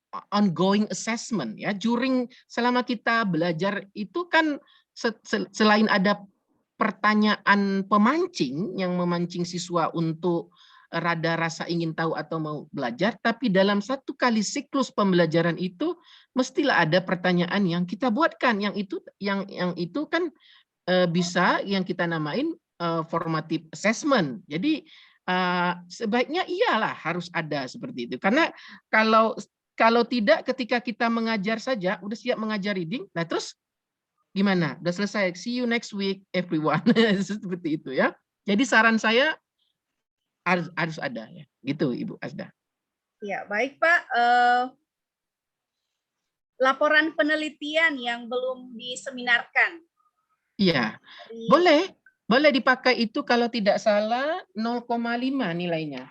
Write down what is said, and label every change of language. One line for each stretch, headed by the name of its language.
Indonesian: ongoing assessment ya, selama kita belajar itu kan selain ada pertanyaan pemancing yang memancing siswa untuk rada rasa ingin tahu atau mau belajar, tapi dalam satu kali siklus pembelajaran itu mestilah ada pertanyaan yang kita buatkan, yang itu kan bisa yang kita namain formative assessment. Jadi sebaiknya iyalah harus ada seperti itu, karena kalau tidak, ketika kita mengajar saja udah siap mengajar reading, nah terus gimana? Udah selesai,
English: see you next week everyone.
Indonesian: Seperti itu ya. Jadi saran saya harus ada ya, gitu Ibu Asda. Ya, baik Pak. Laporan penelitian yang belum diseminarkan. Iya, boleh dipakai itu, kalau tidak salah 0,5 nilainya.